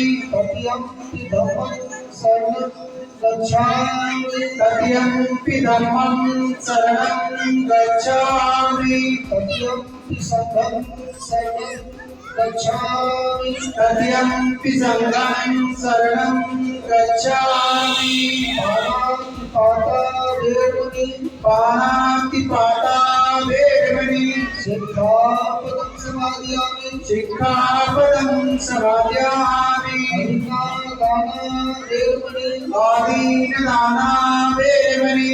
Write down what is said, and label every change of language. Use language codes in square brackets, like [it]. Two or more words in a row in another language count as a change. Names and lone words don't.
[pi] तृतीयं धम्मं शरणं गच्छामि तृतीयं धम्मं शरणं गच्छामि तृतीयं संघं शरणं गच्छामि तृतीयं संघं शरणं गच्छामि पाणातिपाता वेरमणि पाणातिपाता वेरमणि सिक्खापदं समादयामि सिक्खापदं समादयामि अधिकादाना वेरमणि आदीनदाना वेरमणि